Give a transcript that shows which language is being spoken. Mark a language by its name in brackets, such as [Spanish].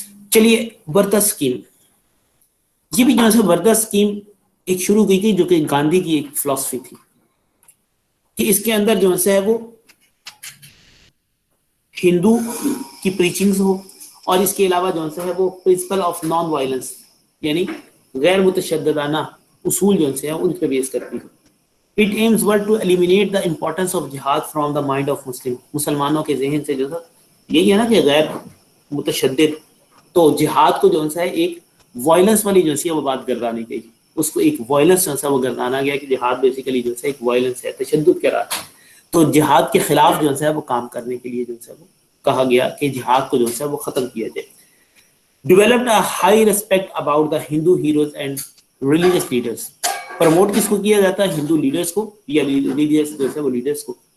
[Urdu] چلیے وردھا اسکیم، یہ بھی جو ہے وردھا اسکیم ایک شروع کی تھی، جو کہ گاندھی کی ایک فلسفی تھی کہ اس کے اندر جو ہے وہ ہندو کی پریچنگز ہو، اور اس کے علاوہ جو ہے وہ پرنسپل آف نان وائلنس، یعنی غیر متشددانہ اصول جو ہے ان پہ بیس کرتی ہے. [English] It aims well to eliminate the importance of jihad from the mind of Muslim. [Urdu] مسلمانوں کے ذہن سے جو ہے یہی ہے نا کہ غیر متشدد، تو جہاد کو جو ہے ایک وائلنس والی جو ہے وہ بات گردانی گئی، اس کو ایک وائلنس جو ہے وہ گردانا گیا کہ جہاد بیسیکلی جو ہے ایک وائلنس ہے، تشدد کے راہ. تو جہاد کے خلاف جو ہے وہ کام کرنے کے لیے جو ہے وہ کہا گیا کہ جہاد کو جو ہے وہ ختم کیا جائے. [English] Developed a high respect about the Hindu heroes and religious leaders. [Urdu] Promote کس کو کیا جاتا ہے؟ ہندو لیڈرز کو یا ریلیجیس جو ہے وہ لیڈرز کو.